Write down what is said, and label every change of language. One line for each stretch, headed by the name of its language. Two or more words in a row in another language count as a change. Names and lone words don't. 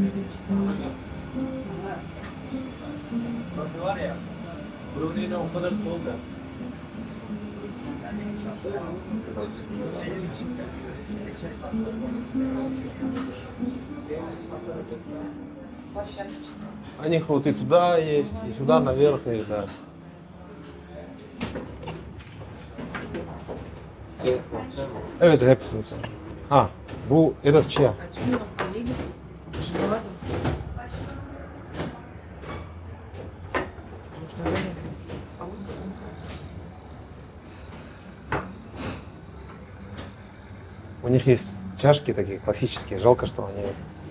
Turkish: Var ya, Brunei'ne o kadar doldu.
Russian: У них вот и туда есть, и сюда наверх, и да.
Turkish: Evet hepsi. Ha, bu
Russian: это чья? У них есть чашки такие классические, жалко, что они вот